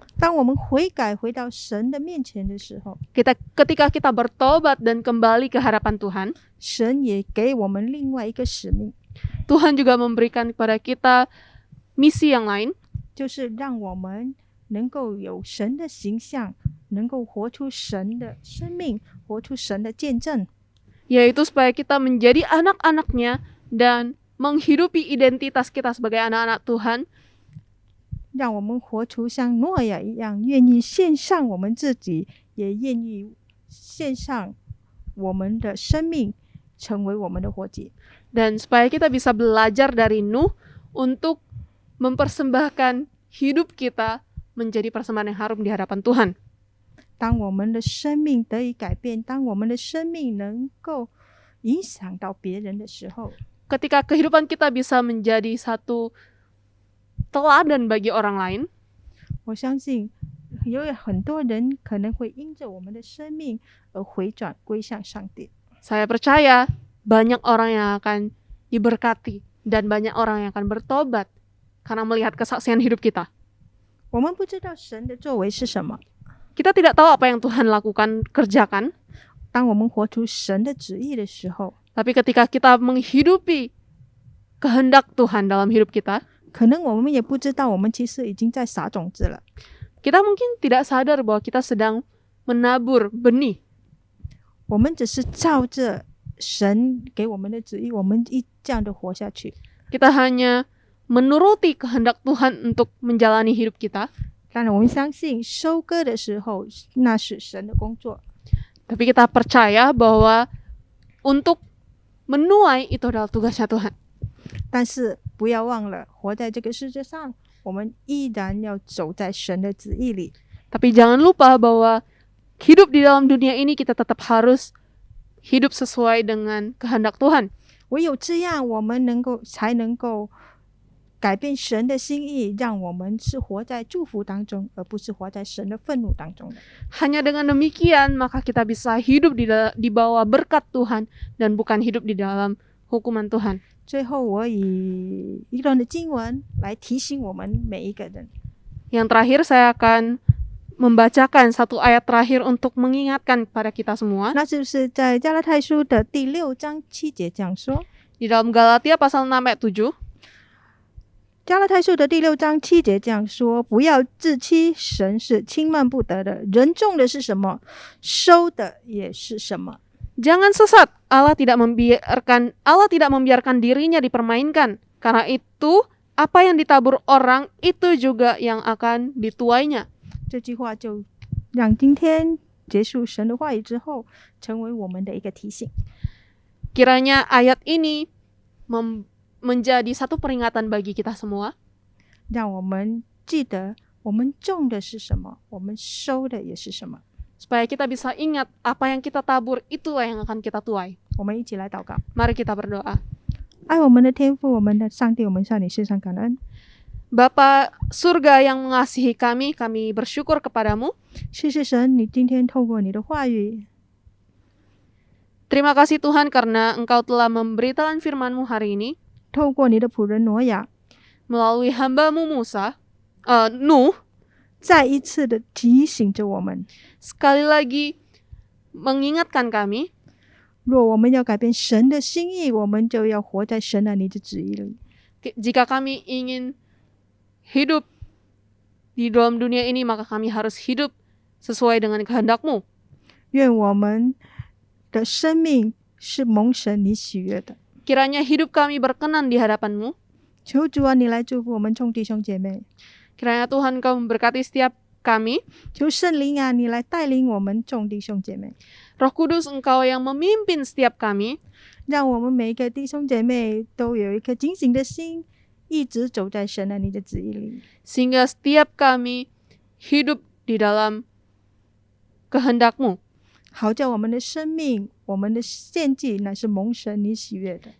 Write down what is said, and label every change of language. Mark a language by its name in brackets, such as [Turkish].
[Chinese] 当我们悔改回到神的面前的时候， [Indonesian] Ketika kita bertobat dan kembali ke hadapan Tuhan, [Chinese] 神也给我们另外一个使命， [Indonesian] Tuhan juga memberikan kepada kita misi yang lain, [Chinese] 就是让我们能够有神的形象，能够活出神的生命，活出神的见证。 [Indonesian] yaitu supaya kita menjadi anak-anaknya dan menghidupi identitas kita sebagai anak-anak Tuhan, [Chinese] 让我们活出像诺亚一样，愿意献上我们自己，也愿意献上我们的生命，成为我们的活祭。 [Indonesian] dan supaya kita bisa belajar dari Nuh untuk mempersembahkan hidup kita menjadi persembahan yang harum di hadapan Tuhan. [Chinese] 当我们的生命得以改变，当我们的生命能够影响到别人的时候， [Indonesian] Ketika kehidupan kita bisa menjadi satu teladan bagi orang lain, [Chinese] 我相信有很多人可能会因着我们的生命而回转归向上帝。 [Indonesian] saya percaya banyak orang yang akan diberkati dan banyak orang yang akan bertobat karena melihat kesaksian hidup kita. [Chinese] 我们不知道神的作为是什么， [Indonesian] Kita tidak tahu apa yang Tuhan lakukan, kerjakan, [Chinese] 当我们活出神的旨意的时候， [Indonesian] tapi ketika kita menghidupi kehendak Tuhan dalam hidup kita, [Chinese] 可能我们也不知道我们其实已经在撒种子了。 [Indonesian] kita mungkin tidak sadar bahwa kita sedang menabur benih. [Chinese] 我们只是照着神给我们的旨意，我们这样的活下去。 [Indonesian] Kita hanya menuruti kehendak Tuhan untuk menjalani hidup kita. [Chinese] 当然，我们相信收割的时候，那是神的工作。 [Indonesian] Tapi kita percaya bahwa untuk menuai itu adalah tugasnya Tuhan. [Chinese] 但是不要忘了，活在这个世界上，我们依然要走在神的旨意里。 [Indonesian] Tapi jangan lupa bahwa hidup di dalam dunia ini kita tetap harus hidup sesuai dengan kehendak Tuhan. [Chinese] 唯有这样，我们才能够改变神的心意，让我们是活在祝福当中，而不是活在神的愤怒当中的。 [Indonesian] Hanya dengan demikian maka kita bisa hidup di bawah berkat Tuhan dan bukan hidup di dalam hukuman Tuhan. [Chinese] 最后，我以一段的经文来提醒我们每一个人。 [Indonesian] Yang terakhir saya akan membacakan satu ayat terakhir untuk mengingatkan kepada kita semua. [Chinese] 那就是在加拉太书的第6章7节这样说。 [Indonesian] Di dalam Galatia pasal 6 ayat 7. [Chinese] 加拉太书的第6章7节这样说：不要自欺，神是轻慢不得的。人种的是什么，收的也是什么。 [Indonesian] Jangan sesat, Allah tidak membiarkan dirinya dipermainkan. Karena itu, apa yang ditabur orang itu juga yang akan dituainya. [Chinese] 这句话就让今天结束神的话语之后，成为我们的一个提醒。 [Indonesian] Kiranya ayat ini menjadi satu peringatan bagi kita semua. [Chinese] 让我们记得，我们种的是什么，我们收的也是什么。 [Indonesian] Supaya kita bisa ingat apa yang kita tabur itulah yang akan kita tuai. [Chinese] 我们一起来祷告。 [Indonesian] Mari kita berdoa. [Chinese] 爱我们的天父，我们的上帝，我们向你献上感恩。 [Indonesian] Bapa surga yang mengasihi kami, kami bersyukur kepadamu. [Chinese] 谢谢神，你今天透过你的话语， [Indonesian] Terima kasih Tuhan karena Engkau telah memberitakan firman-Mu hari ini [Chinese] 透过你的仆人挪亚， [Indonesian] melalui hamba-Mu Nuh, [Chinese] 再一次的提醒着我们： [Indonesian] sekali lagi mengingatkan kami, [Chinese] 若我们要改变神的心意，我们就要活在神的你的旨意里。 [Indonesian] jika kami ingin hidup di dalam dunia ini, maka kami harus hidup sesuai dengan kehendak-Mu. [Chinese] 愿我们的生命是蒙神你喜悦的。 [Indonesian] Kiranya hidup kami berkenan di hadapan-Mu. [Chinese] 求主啊，你来祝福我们众弟兄姐妹。 [Indonesian] Kiranya Tuhan Kau memberkati setiap kami. [Chinese] 求圣灵啊，你来带领我们众弟兄姐妹， [Indonesian] Roh Kudus Engkau yang memimpin setiap kami, [Chinese] 让我们每一个弟兄姐妹都有一颗警醒的心，一直走在神的你的旨意里。 [Indonesian] sehingga setiap kami hidup di dalam kehendak-Mu. [Chinese] 好叫我们的生命，我们的献祭乃是蒙神你喜悦的，